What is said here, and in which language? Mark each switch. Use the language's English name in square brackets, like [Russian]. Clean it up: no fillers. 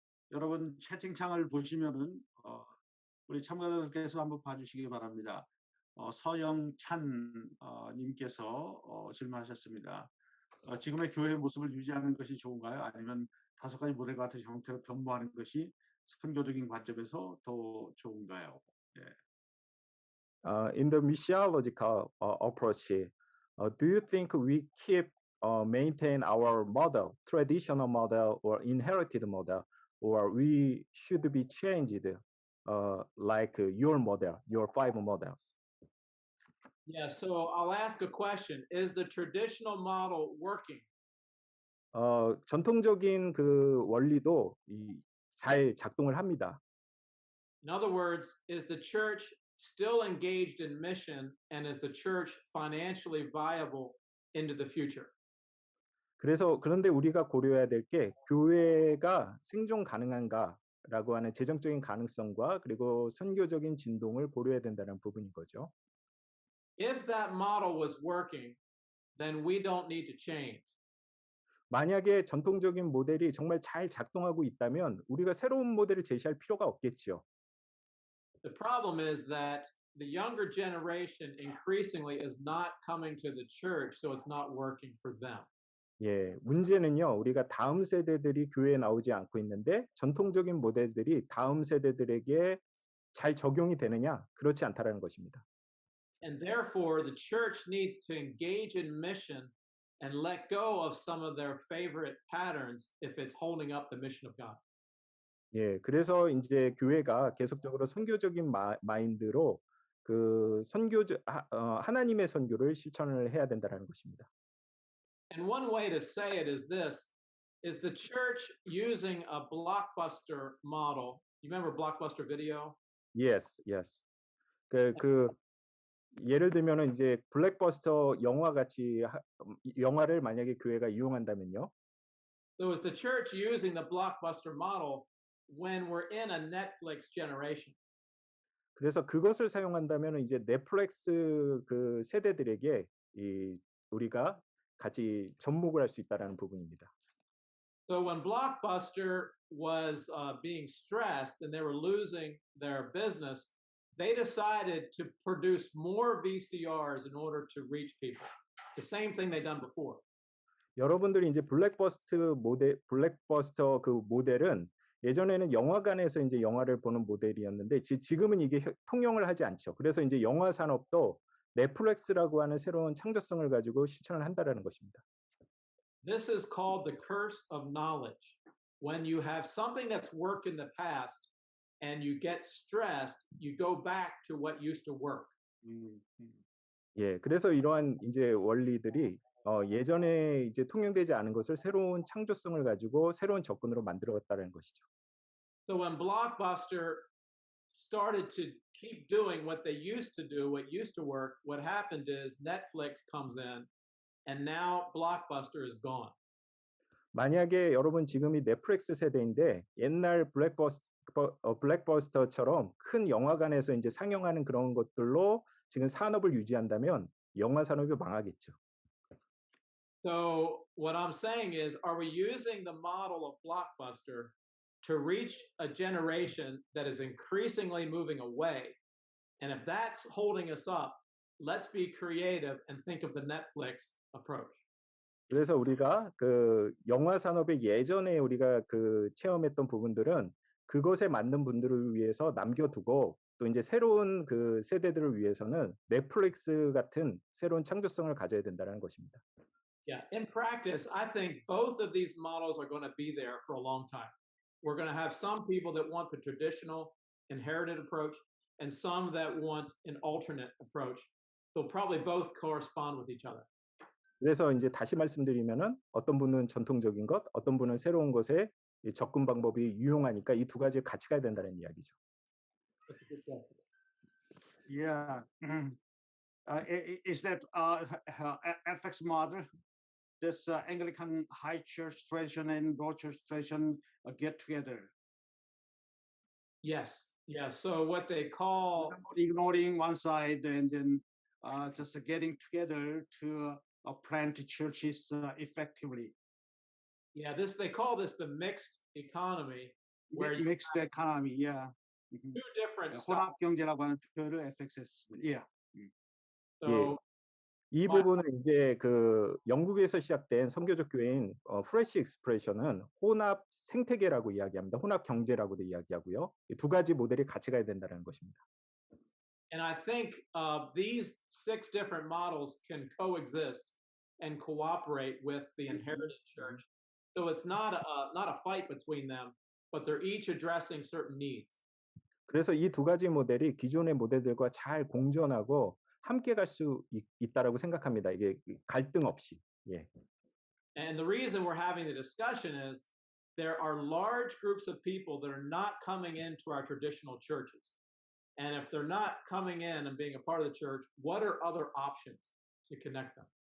[Korean] 여러분 채팅창을 보시면은 우리 참가자들께서 한번 봐주시기 바랍니다. 서영찬 님께서 질문하셨습니다. 지금의 교회의 모습을 유지하는 것이 좋은가요? 아니면 5가지 모델 같은 형태로 변모하는 것이 선교적인 관점에서 더 좋은가요? 예. [English] In the missiological approach, do you think we keep maintain our model, traditional model or inherited model, or we should be changed like your model, your 5 models? Yeah, so I'll ask a question. Is the traditional model working? [Korean] 전통적인 그 원리도 잘 작동을 합니다. [English] In other words, is the church still engaged in mission and is the church financially viable into the future? [Korean] 그런데 우리가 고려해야 될 게 교회가 생존 가능한가라고 하는 재정적인 가능성과 그리고 선교적인 진동을 고려해야 된다는 부분인 거죠. [English] If that model was working, then we don't need to change. [Korean] 만약에 전통적인 모델이 정말 잘 작동하고 있다면 우리가 새로운 모델을 제시할 필요가 없겠지요. [English] The problem is that the younger generation increasingly is not coming to the church, so it's not working for them. [Korean] 예, 문제는요. 우리가 다음 세대들이 교회에 나오지 않고 있는데 전통적인 모델들이 다음 세대들에게 잘 적용이 되느냐? 그렇지 않다라는 것입니다. [English] And therefore, the church needs to engage in mission and let go of some of their favorite patterns if it's holding up the mission of God. [Korean] 예, 그래서 이제 교회가 계속적으로 선교적인 마인드로 그 하나님의 선교를 실천을 해야 된다라는 것입니다. [English] And one way to say it is this, is the church using a blockbuster model. You remember Blockbuster Video? Yes, yes. [Korean] 그 예를 들면은 이제 블랙버스터 영화 같이 영화를 만약에 교회가 이용한다면요. [English] So is the church using the blockbuster model when we're in a Netflix generation? [Korean] 그래서 그것을 사용한다면 이제 넷플릭스 그 세대들에게 우리가 같이 접목을 할 수 있다라는 부분입니다. [English] So when Blockbuster was being stressed and they were losing their business, they decided to produce more VCRs in order to reach people. The same thing they'd done before. [Korean] 여러분들이 이제 블랙버스터 그 모델은 예전에는 영화관에서 이제 영화를 보는 모델이었는데 지금은 이게 통용을 하지 않죠. 그래서 이제 영화 산업도 넷플릭스라고 하는 새로운 창조성을 가지고 실천을 한다라는 것입니다. [English] This is called the curse of knowledge. When you have something that's worked in the past and you get stressed, you go back to what used to work. [Korean] 예, 그래서 이러한 이제 원리들이 예전에 이제 통용되지 않은 것을 새로운 창조성을 가지고 새로운 접근으로 만들어갔다는 것이죠. [English] So when Blockbuster started to keep doing what they used to do, what used to work, what happened is Netflix comes in and now Blockbuster is gone. [Korean] 만약에 여러분 지금이 넷플릭스 세대인데 옛날 블랙버스터처럼 큰 영화관에서 이제 상영하는 그런 것들로 지금 산업을 유지한다면 영화 산업이 망하겠죠. [English] So what I'm saying is, are we using the model of Blockbuster to reach a generation that is increasingly moving away? And if that's holding us up, let's be creative and think of the Netflix approach. [Korean] 그래서 우리가 그 영화 산업의 예전에 우리가 그 체험했던 부분들은 그것에 맞는 분들을 위해서 남겨두고 또 이제 새로운 그 세대들을 위해서는 넷플릭스 같은 새로운 창조성을 가져야 된다는 것입니다. [English] Yeah, in practice, I think both of these models are going to be there for a long time. We're going to have some people that want the traditional inherited approach and some that want an alternate approach. They'll probably both correspond with each other. 그래서 이제 다시 말씀드리면은 어떤 분은 전통적인 것, 어떤 분은 새로운 것에 접근 방법이 유용하니까 이 두 가지를 같이 가야 된다는 이야기죠. That's a good question. Yeah. Is that FX model? This Anglican High Church tradition and Low Church tradition get together, Yes. Yeah. So what they call ignoring one side and then just getting together to plant churches effectively. yeah, they call this the mixed economy, where you Mixed economy, yeah. Mhm. two different styles. [Korean] 혼합 경제라고 하는 표현을 FXS. [English] Yeah. So [Korean] 이 부분은 이제 그 영국에서 시작된 선교적 교회인 프레시 익스프레션은 혼합 생태계라고 이야기합니다. 혼합 경제라고도 이야기하고요. 이 두 가지 모델이 같이 가야 된다는 것입니다. [English] and I think these 6 different models can coexist and cooperate with the inherited church. So it's not a fight between them, but they're each addressing certain needs. [Korean] 그래서 이 두 가지 모델이 기존의 모델들과 잘 공존하고 함께 갈 수 있다라고 생각합니다. 이게 갈등 없이. 예. [English] And the reason we're having the discussion is there are large groups of people that are not coming into our traditional churches. And if they're not coming in and being a part of the church, what are other options to connect them?